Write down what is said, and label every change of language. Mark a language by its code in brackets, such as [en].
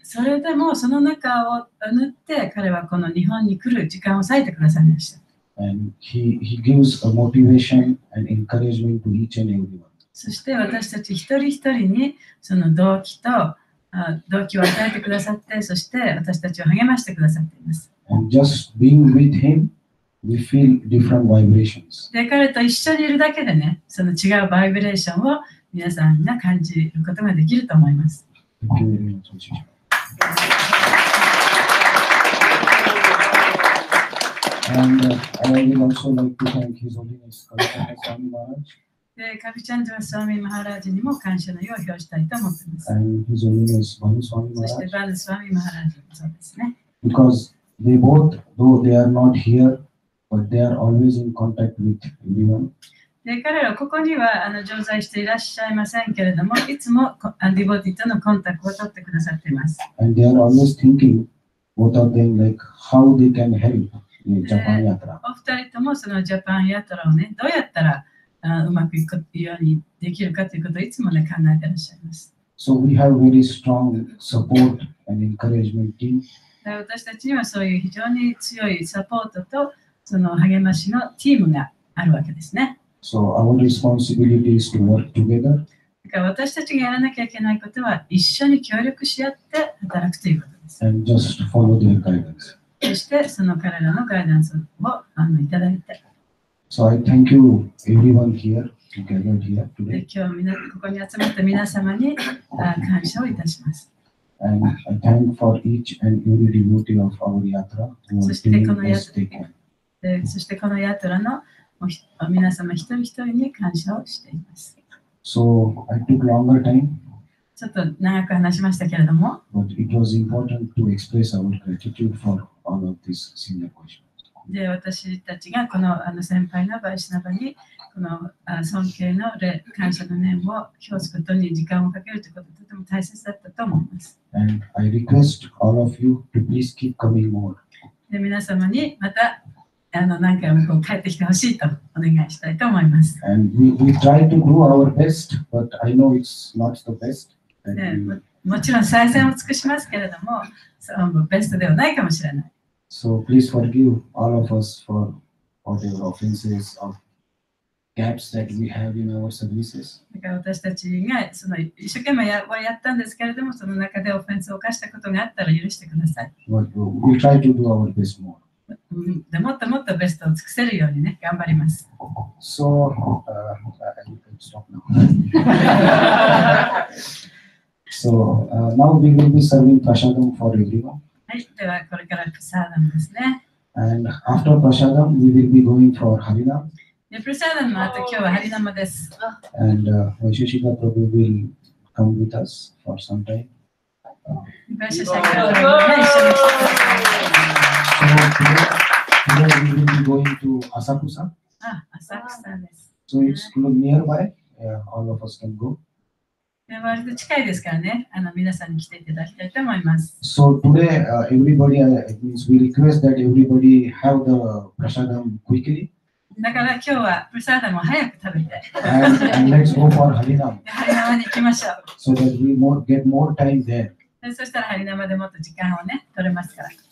[ja] それでもその中を縫って彼はこの日本に来る時間を割いてくださいました。 [en] And he gives a motivation and encouragement to each and everyone. [ja] そして私たち一人一人にその動機を与えてくださって、そして私たちを励ましてくださっています。 [en] And just being with him, we feel different vibrations. [ja] で、彼と一緒にいるだけでね、その違うバイブレーションを皆さんが感じることができると思います。 [en] Thank you very much, Vaisheshika. And I will also like to thank His Holiness Kalipata Swami Maharaj [ja] で、カビチャンジャスワミ・マハラージにも感謝の意を表したいと思っています。 [en] and His Holiness Bhanu Swami [ja] そして [en] Maharaj [ja] バヌスワミ・マハラージもそうですね。 [en] because they both, though they are not here, but they are always in contact with everyone. [ja] で、彼らはここには常在していらっしゃいませんけれども、いつもディボティとのコンタクトを取ってくださっています。 [en] And they are always thinking, both of them, like how they can help in Japan Yatra. [ja] お二人ともそのジャパンヤトラをね、どうやったらうまくいくようにできるかということをいつもね、考えていらっしゃいます。 [en] So we have very strong support and encouragement team. [ja] で、私たちにはそういう非常に強いサポートとその励ましのチームがあるわけですね。 [en] So our responsibility is to work together [ja] だから私たちがやらなきゃいけないことは一緒に協力し合って働くということです。 [en] and just follow their guidance. [ja] そしてその彼らのガイダンスをいただいて、 [en] So I thank you everyone here who gathered here [ja] で [en] today. [ja] 今日ここに集まった皆様に感謝をいたします。 [en] And I thank for each and every devotee of our yatra who So are [ja] して [en] doing [ja] この [en] as they can. [ja] でそしてこのヤトラの皆様一人一人に感謝をしています。 [en] So I took longer time, [ja] ちょっと長く話しましたけれども、 [en] but it was important to express our gratitude for all of these senior questions. [ja] で私たちがこの先輩のバイシナバにこの尊敬の感謝の念を表すことに時間をかけるということはとても大切だったと思います。 [en] And I request all of you to please keep coming more. [ja] で皆様にまた何回も帰ってきてほしいとお願いしたいと思います。 [en] And we try to do our best, but I know it's not the best. [ja] でもちろん最善を尽くしますけれども、ベストではないかもしれない。 [en] So please forgive all of us for whatever offenses or gaps that we have in our services. [ja] だから私たちがその一生懸命やったんですけれども、その中でオフェンスを犯したことがあったら許してください。 [en] But we'll try to do our best more. [ja] でもっともっとベストを尽くせるようにね、頑張ります。 [en] So I can stop now. So now we will be serving prasadam for everyone. [ja] はい、ではこれからプサーダムですね。 [en] And after prasadam, we will be going for Harinam. [ja] でプサーダムの後、今日はハリナマです。 [en] And Vaisheshika Prabhu will come with us for some time. [ja] バイシャシャカラが一緒に来てください。 [en] So today we will be going to Asakusa. [ja] 浅草です。 [en] So it's nearby. All of us can go. [ja] 割と近いですからね、皆さんに来ていただきたいと思います。 [en] So today, everybody, it means we request that everybody have the prasadam quickly. [ja] だから今日はプサーダムを早く食べて、 [en] and let's go for Harinam. [ja] ハリナマに行きましょう。 [en] So that we get more time there. [ja] そしたらハリナマでもっと時間をね、取れますから。